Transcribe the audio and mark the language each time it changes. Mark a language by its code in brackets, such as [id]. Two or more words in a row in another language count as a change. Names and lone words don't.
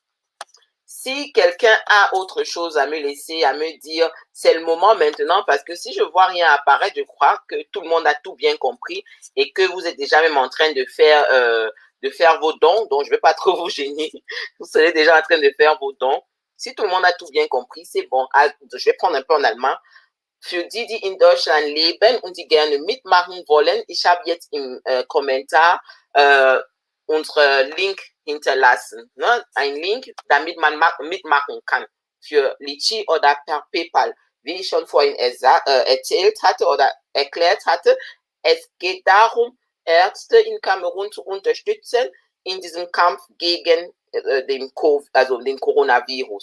[fr] Si quelqu'un a autre chose à me laisser, à me dire, c'est le moment maintenant, parce que si je vois rien apparaître, je crois que tout le monde a tout bien compris et que vous êtes déjà même en train de faire vos dons, donc je ne vais pas trop vous gêner. Vous serez déjà en train de faire vos dons. Si tout le monde a tout bien compris, c'est bon. Je vais prendre un peu en allemand. [de] Für die, die in Deutschland leben und die gerne mitmachen wollen, ich habe jetzt im Kommentar unsere Link hinterlassen. Ne? Ein Link, damit man mitmachen kann für Litchi oder per PayPal. Wie ich schon vorhin erzählt hatte oder erklärt hatte, es geht darum, Ärzte in Kamerun zu unterstützen in diesem Kampf gegen den Coronavirus.